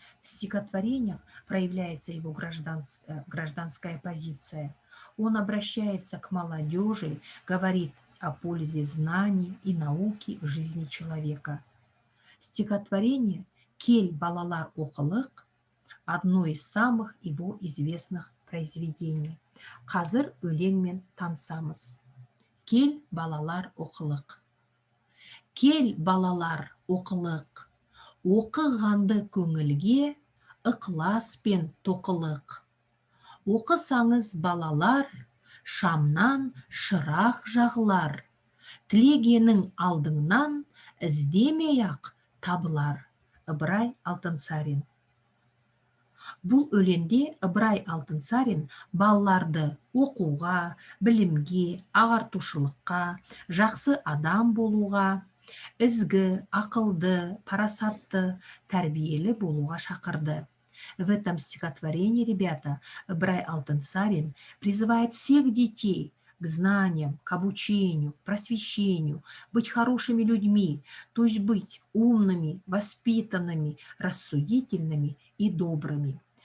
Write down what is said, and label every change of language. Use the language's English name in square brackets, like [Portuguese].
[Russian] В стихотворениях проявляется его гражданская позиция. Он обращается к молодежи, говорит о пользе знаний и науки в жизни человека. Стихотворение «Кель балалар оқылық» – одно из самых его известных произведений. [Kazakh] Қазір өлеңмен танысамыз. Кель балалар оқылық. Кел балалар оқылық, оқығанды көңілге ықыласпен тоқылық. Оқысаңыз балалар, шамнан шырақ жағылар, тілегенің алдыңнан іздемей-ақ табылар. Ыбырай Алтынсарин. Бұл өлеңде Ыбырай Алтынсарин балаларды оқуға, білімге, ағартушылыққа, жақсы адам болуға, ізгі, ақылды, парасатты, тәрбиелі болуға шақырды. [Russian] В этом стихотворении, ребята, Ыбырай Алтынсарин призывает всех детей к знаниям, к обучению, к просвещению, быть хорошими людьми, то есть быть умными, воспитанными, рассудительными и добрыми.